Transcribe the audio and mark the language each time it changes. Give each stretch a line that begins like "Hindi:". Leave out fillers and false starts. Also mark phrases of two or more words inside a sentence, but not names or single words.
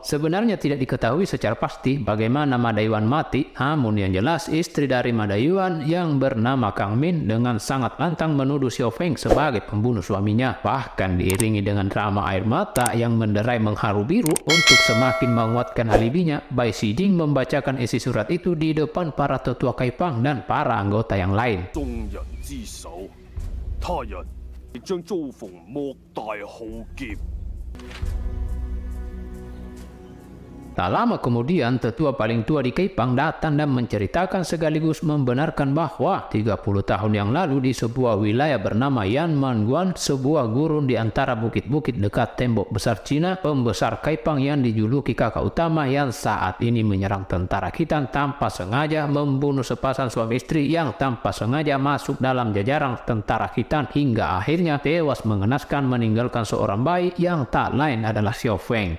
Indonesian: Sebenarnya tidak diketahui secara pasti bagaimana Ma Dayuan mati, namun yang jelas istri dari Ma Dayuan yang bernama Kang Min dengan sangat lantang menuduh Xiao Feng sebagai pembunuh suaminya. Bahkan diiringi dengan drama air mata yang menderai mengharu biru untuk semakin menguatkan alibinya, Bai Xijing membacakan isi surat itu di depan para tetua Kaipang dan para anggota yang lain.
Chinese: 他人亦將遭逢莫大浩劫。
Indonesian: Tak lama kemudian, tetua paling tua di Kaipang datang dan menceritakan sekaligus membenarkan bahwa 30 tahun yang lalu di sebuah wilayah bernama Yanmanguan, sebuah gurun di antara bukit-bukit dekat tembok besar Cina, pembesar Kaipang yang dijuluki kakak utama yang saat ini menyerang tentara Khitan tanpa sengaja membunuh sepasang suami istri yang tanpa sengaja masuk dalam jajaran tentara Khitan hingga akhirnya tewas mengenaskan meninggalkan seorang bayi yang tak lain adalah Xiao Feng.